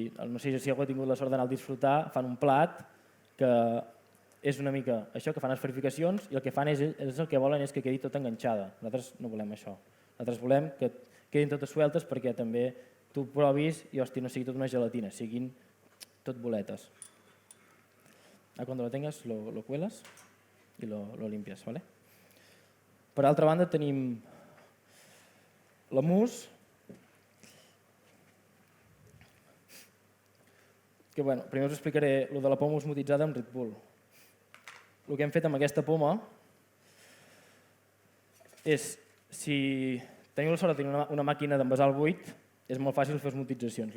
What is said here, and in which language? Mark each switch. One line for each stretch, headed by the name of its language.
Catalan: No sé si algú ha tingut la sort d'anar a disfrutar, fan un plat que és una mica això, que fan esferificacions i el que fan és el que volen és que quedi tot enganxada. Nosaltres no volem això. Nosaltres volem que quedin totes sueltes perquè també tu provis i no sigui tot una gelatina, siguin tot boletes.
Spanish: Cuando lo tengas lo cuelas y lo limpias, ¿vale?
Catalan: Per altra banda tenim la mousse, que primer us explicaré el de la poma osmotitzada amb Red Bull. El que hem fet amb aquesta poma és, si teniu la sort de tenir una màquina d'envasar el buit, és molt fàcil fer osmotitzacions.